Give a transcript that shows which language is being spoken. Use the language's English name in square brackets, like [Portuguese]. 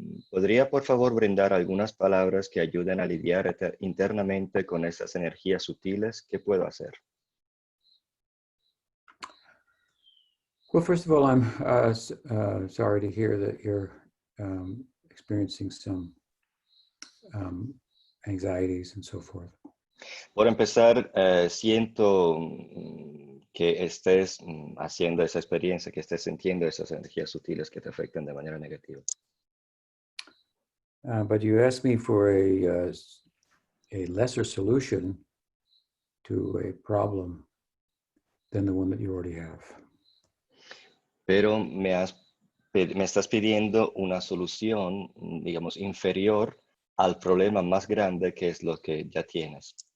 [Spanish] ¿Podría, por favor, brindar algunas palabras que ayuden a lidiar internamente con esas energías sutiles? ¿Qué puedo hacer? [English] Well, first of all, I'm sorry to hear that you're experiencing some anxieties and so forth. [Spanish] Por empezar, siento que estés haciendo esa experiencia, que estés sintiendo esas energías sutiles que te afectan de manera negativa. [English] But you asked me for a lesser solution to a problem than the one that you already have. [Spanish] Pero me estás pidiendo una solución, digamos, inferior al problema más grande que es lo que ya tienes.